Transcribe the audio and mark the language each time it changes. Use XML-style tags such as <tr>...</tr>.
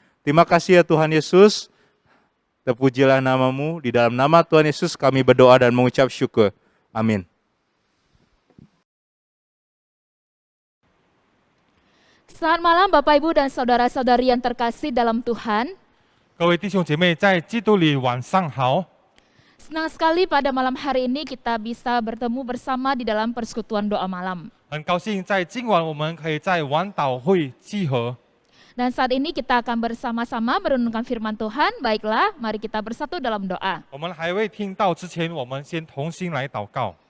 <id>Terima kasih ya Tuhan Yesus, terpujilah nama-Mu, di dalam nama Tuhan Yesus kami berdoa dan mengucap syukur. Amin. Selamat malam Bapak Ibu dan saudara-saudari yang terkasih dalam Tuhan.</id> <zh>各位弟兄姐妹，在基督里晚上好。</zh> <id>Senang sekali pada malam hari ini kita bisa bertemu bersama di dalam persekutuan doa malam.</id> <zh>很高兴在今晚我们可以在晚祷会集合。</zh> <id>Dan saat ini kita akan bersama-sama merenungkan firman Tuhan. Baiklah, mari kita bersatu dalam doa.</id> <zh>我们还未听到之前，我们先同心来祷告。</zh>